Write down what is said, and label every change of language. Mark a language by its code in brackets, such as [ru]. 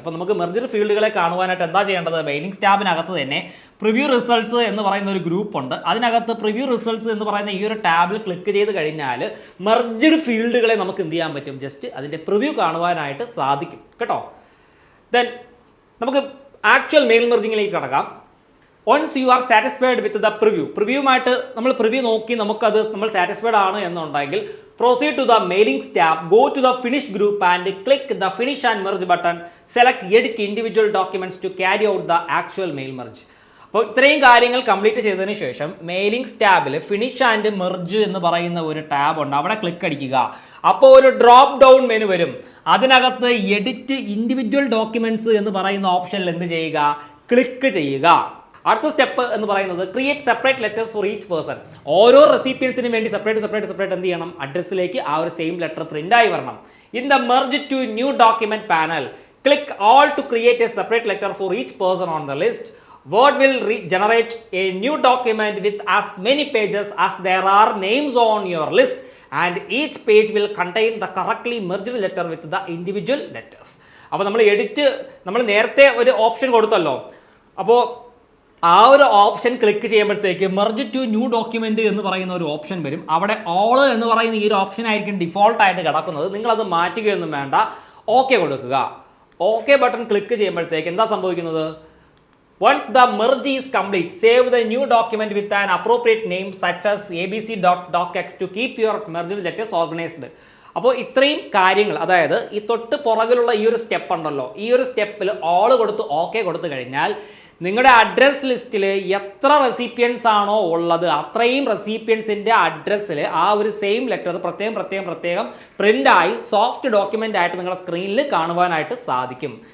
[ml] അപ്പോൾ നമുക്ക് മെർജ്ഡ് ഫീൽഡുകളെ കാണുവാനായിട്ട് എന്താ ചെയ്യേണ്ടത്? മെയിലിംഗ് ടാബിനകത്ത് തന്നെ പ്രിവ്യൂ റിസൾട്ട്സ് എന്ന് പറയുന്ന ഒരു ഗ്രൂപ്പ് ഉണ്ട്. അതിനകത്ത് പ്രിവ്യൂ റിസൾട്ട്സ് എന്ന് പറയുന്ന ഈ ഒരു ടാബിൽ ക്ലിക്ക് ചെയ്ത് കഴിഞ്ഞാൽ മെർജ്ഡ് ഫീൽഡുകളെ നമുക്ക് എന്ത് ചെയ്യാൻ പറ്റും? ജസ്റ്റ് അതിൻ്റെ പ്രിവ്യൂ കാണുവാനായിട്ട് സാധിക്കും കേട്ടോ. ദെൻ നമുക്ക് ആക്ച്വൽ മെയിൽ മെർജിങ്ങിലേക്ക് കടക്കാം. [en] once you are satisfied with the പ്രിവ്യൂമായിട്ട് [ml] നമ്മൾ പ്രിവ്യൂ നോക്കി നമുക്കത് നമ്മൾ സാറ്റിസ്ഫൈഡ് ആണ് എന്നുണ്ടെങ്കിൽ [en] proceed to the mailings tab, go to the finish group and click the finish and merge button, select edit individual documents to carry out the actual mail merge. [ml] അപ്പോൾ ഇത്രയും കാര്യങ്ങൾ complete ചെയ്തതിന് ശേഷം മെയിലിംഗ്സ് ടാബിൽ finish and merge എന്ന് പറയുന്ന ഒരു tab ഉണ്ട്, അവിടെ ക്ലിക്ക് അടിക്കുക. അപ്പോൾ ഒരു ഡ്രോപ്പ് ഡൗൺ മെനു വരും. അതിനകത്ത് എഡിറ്റ് ഇൻഡിവിജ്വൽ ഡോക്യുമെന്റ്സ് എന്ന് പറയുന്ന ഓപ്ഷനിൽ എന്ത് ചെയ്യുക? ക്ലിക്ക് ചെയ്യുക. അടുത്ത സ്റ്റെപ്പ് എന്ന് പറയുന്നത് [en] Create separate letters for each person. [ml] ഓരോ റെസിപ്പിയൻസിനും വേണ്ടി സെപ്പറേറ്റ് എന്ത് ചെയ്യണം? അഡ്രസ്സിലേക്ക് ആ ഒരു സെയിം ലെറ്റർ പ്രിന്റ് ആയി വരണം. [en] In the merge to new document panel, click all to create a separate letter for each person on the list. Word will generate a new document with as many pages as there are names on your list, and each page will contain the correctly merged letter with the individual letters. [ml] അപ്പോൾ നമ്മൾ നേരത്തെ ഒരു option കൊടുത്തല്ലോ. അപ്പോൾ ആ ഒരു option click ചെയ്യുമ്പോഴത്തേക്ക് merge to new document എന്ന് പറയുന്ന ഒരു ഓപ്ഷൻ വരും. അവിടെ ഓൾ എന്ന് പറയുന്ന ഈ ഒരു ഓപ്ഷൻ ആയിരിക്കും ഡിഫോൾട്ട് ആയിട്ട് കിടക്കുന്നത്. നിങ്ങളത് മാറ്റുകയൊന്നും വേണ്ട, ഓക്കെ കൊടുക്കുക. ഓക്കെ ബട്ടൺ ക്ലിക്ക് ചെയ്യുമ്പോഴത്തേക്ക് എന്താ സംഭവിക്കുന്നത്? [en] Once the merge is complete, save the new document with an appropriate name such as abc.docx to keep your merged letters organized. [ml] അപ്പോൾ ഇത്രയും കാര്യങ്ങൾ, അതായത് ഈ തൊട്ട് പുറകിലുള്ള ഈ ഒരു സ്റ്റെപ്പ് ഉണ്ടല്ലോ, ഈ ഒരു സ്റ്റെപ്പിൽ ഓൾ കൊടുത്ത് ഓക്കെ കൊടുത്തു കഴിഞ്ഞാൽ നിങ്ങളുടെ അഡ്രസ് ലിസ്റ്റിൽ എത്ര റെസിപ്പിയൻസ് ആണോ ഉള്ളത് അത്രയും റെസിപ്പിയൻസിൻ്റെ അഡ്രസ്സിൽ ആ ഒരു സെയിം ലെറ്റർ പ്രത്യേകം പ്രിൻ്റായി സോഫ്റ്റ് ഡോക്യുമെൻ്റ് ആയിട്ട് നിങ്ങളുടെ സ്ക്രീനിൽ കാണുവാനായിട്ട് സാധിക്കും.